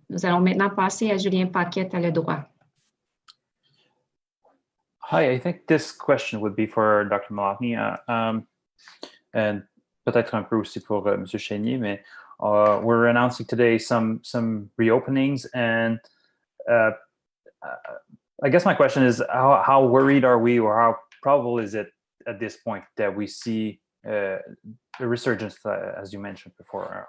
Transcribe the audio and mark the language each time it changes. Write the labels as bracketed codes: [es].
[fr] Nous allons maintenant passer à Julien Paquette à le droit. [en] Hi, I think this question would be for Dr. [fr] Malakny, [en] and [fr] peut-être un peu aussi pour M. [en] Chénier, [fr] mais [en] we're announcing today some reopenings, and I guess my question is, how worried are we, or how probable is it at this point that we see the resurgence, as you mentioned before?